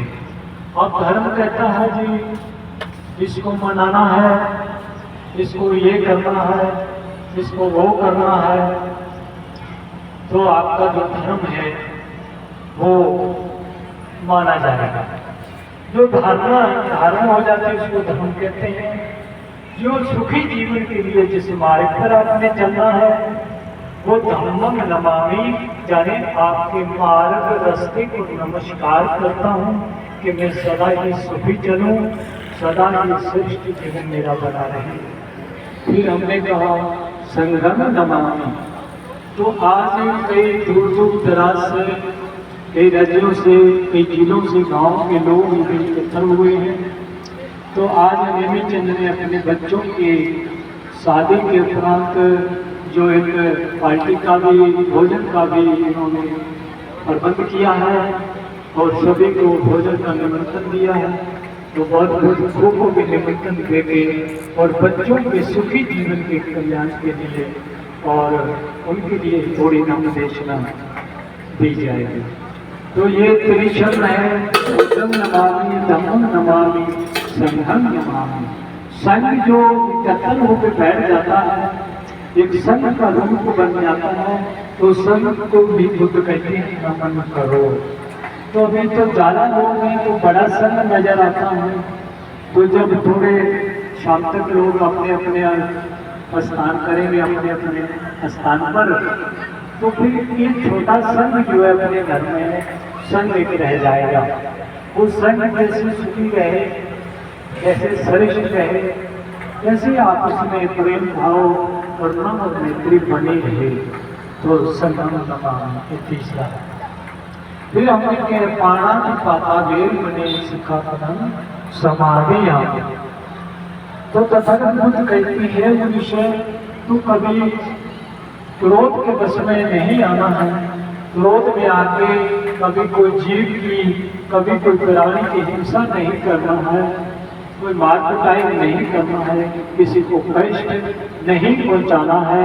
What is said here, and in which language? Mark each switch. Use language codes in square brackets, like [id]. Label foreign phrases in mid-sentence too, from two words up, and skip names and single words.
[hi] और धर्म कहता है जी इसको मनाना है, इसको ये करना है, इसको वो करना है, तो आपका जो धर्म है वो माना जाएगा। जो धारणा हो जाती है उसको धर्म कहते हैं। जो सुखी जीवन के लिए जिस मार्ग पर आपने चलना है वो [pi] धम्मं नमामि, [hi] जाने आपके मार्ग रास्ते को नमस्कार करता हूँ कि मैं सदा ही सुखी चलूं, सदा ही श्रेष्ठ जीवन मेरा बना रहे। फिर हमने कहा [pi] संघं नमामि। [hi] तो आज कई दूर दूर दराज से, कई राज्यों से, कई जिलों से गांव के लोग एकत्र हुए हैं। तो आज नेमीचंद ने अपने बच्चों के शादी के उपरांत जो एक पार्टी का भी, भोजन का भी इन्होंने प्रबंध किया है और सभी को भोजन का निमंत्रण दिया है। तो बहुत बुजुर्गों को भी निमंत्रण देके और बच्चों के सुखी जीवन के कल्याण के लिए और उनके लिए थोड़ी नामदेशना दी जाएगी। तो ये त्रिशरण है, [pi] बुद्धं नमामि, धम्मं नमामि, संघं नमामि। [hi] संघ जो एकत्र होकर बैठ जाता है, एक संघ का रूप बन जाता है, तो संघ को भी बुद्ध कहते हैं नमन करो। तो अभी तो ज्यादा लोग हैं तो बड़ा संघ नजर आता है। तो जब थोड़े शाम तक लोग अपने अपने स्नान करेंगे अपने अपने स्थान पर, तो फिर ये छोटा संघ जो है अपने घर में संघ एक रह जाएगा। वो संघ जैसे सुखी रहे, जैसे श्रेष्ठ रहे, जैसे आपस में प्रेम भाव करुणा और मैत्री बनी रहे, तो [pi] संघं नमामि [hi] तीसरा। फिर हमने कह [pi] पाणातिपाता वेर बने सिक्खापदं समादयामि। [hi] तो तथागत बुद्ध कहती है वो विषय, तो कभी क्रोध के वश में नहीं आना है। क्रोध में आके कभी कोई जीव की, कभी कोई प्राणी की हिंसा नहीं करना है, कोई मार कुटाई नहीं करना है, किसी को कष्ट नहीं पहुंचाना है।